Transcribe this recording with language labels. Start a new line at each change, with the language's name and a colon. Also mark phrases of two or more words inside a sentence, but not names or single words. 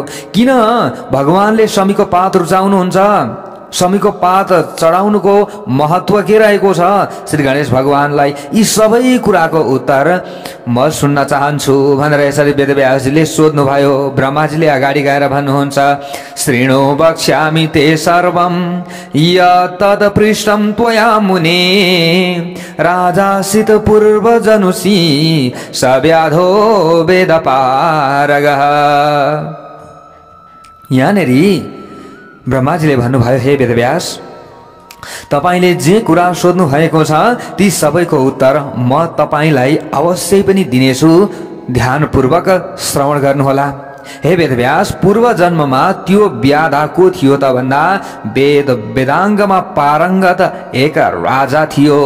Nepali: किन भगवानले शमीको पात रुचाउनुहुन्छ? शमीको पात चढाउनुको महत्व के रहेको छ श्री गणेश भगवानलाई? यी सबै कुराको उत्तर म सुन्न चाहन्छु भनेर यसरी वेदव्यासजीले सोध्नुभयो। ब्रह्माजीले अगाडि गएर भन्नुहुन्छ,
Sanskrit: श्रीणो वक्ष्यामि ते सर्वं यत्तद् पृष्टं त्वया मुने राजासित पूर्वजनुषि सव्याधो वेदपारगः।
Nepali: यहाँनेरि ब्रह्माजीले भन्नुभयो, हे वेदव्यास, तपाईले जे कुरा सोध्नु भएको छ ती सबैको उत्तर म तपाईलाई अवश्य पनि दिनेछु। ध्यानपूर्वक श्रवण गर्नुहोला। हे वेदव्यास, पूर्व जन्ममा त्यो व्याधा को थियो त भन्दा वेद वेदाङ्गमा पारङ्गत एक राजा थियो।